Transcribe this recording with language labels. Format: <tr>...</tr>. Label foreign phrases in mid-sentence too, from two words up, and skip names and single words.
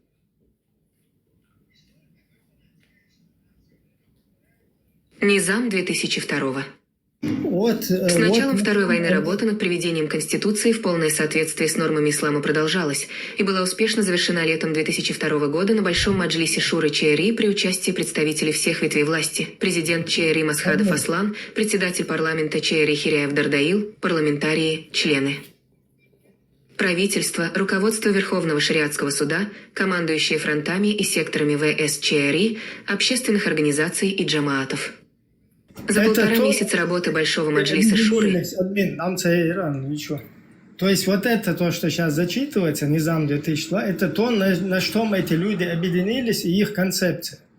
<ru>Низам 2002. С началом Второй войны работа над приведением Конституции в полное соответствие с нормами ислама продолжалась и была успешно завершена летом 2002 года на Большом Маджлисе Шуры ЧРИ при участии представителей всех ветвей власти: президент ЧРИ Масхадов Аслан, председатель парламента ЧРИ Хиряев Дардаил, парламентарии, члены. Правительство, руководство Верховного шариатского суда, командующие фронтами и секторами ВС ЧРИ, общественных организаций и джамаатов. За Это полтора то- месяца работы Большого маджлиса Шуры Админ, Амца Иран, ничего. То есть вот это то, что сейчас зачитывается, Низам 2002, это то, на что эти люди объединились и их концепция.</ru>